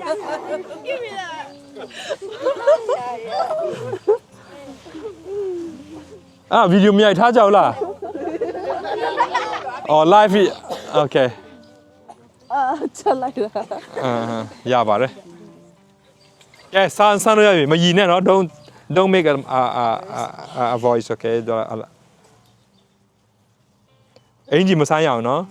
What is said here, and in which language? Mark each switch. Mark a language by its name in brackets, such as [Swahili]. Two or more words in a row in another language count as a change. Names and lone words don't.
[Burmese] ဗီဒီယိုမြိုက်ထားကြလားအော် [English] live okay [Burmese] ချက်လိုက်တာ ရပါတယ်ကဲဆန်းလို့ရပြီမရည်နဲ့နော် [English] don't make a voice okay [Burmese] အင်ဂျီမဆန်းရအောင်နော်